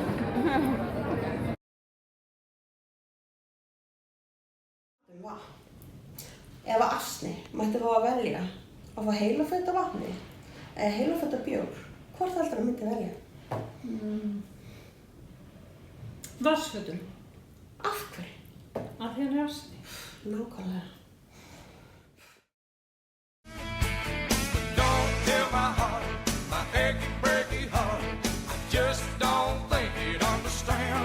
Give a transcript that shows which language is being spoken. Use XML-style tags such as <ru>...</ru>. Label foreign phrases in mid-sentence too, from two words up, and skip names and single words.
<is>Ef að Asni mætti fá að velja að fá heilaföt af vatni eða heilaföt af bjór, hvort heldur hann myndi velja? Vatnsfötum. Af hverju? Af því hann er Asni. Nákvæmlega.</is> <en>Don't tell my heart, my achy, breaky heart. I just don't think you'd understand.</en>